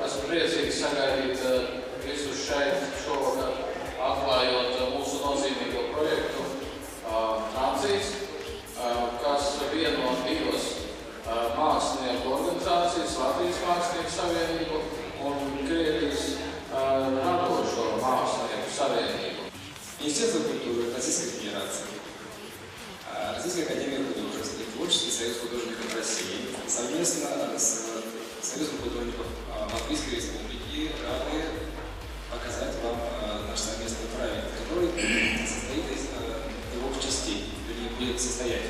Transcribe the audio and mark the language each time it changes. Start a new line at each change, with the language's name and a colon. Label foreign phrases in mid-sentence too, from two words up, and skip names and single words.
Latvian: priecīgi sagaidīt visus šeit šovakar, atklājot mūsu nozīmīgo projektu Nācijas, kas vieno divas mākslinieku organizācijas, Latvijas Mākslinieku Savienību un Krievijas radošo mākslinieku savienību.
Russian: Министерство культуры Российской Федерации, Российская академия художеств и Творческий союз художников России совместно с Союзом художников Латвийской Республики рады показать вам наш совместный проект, который состоит из двух частей, вернее, будет состоять.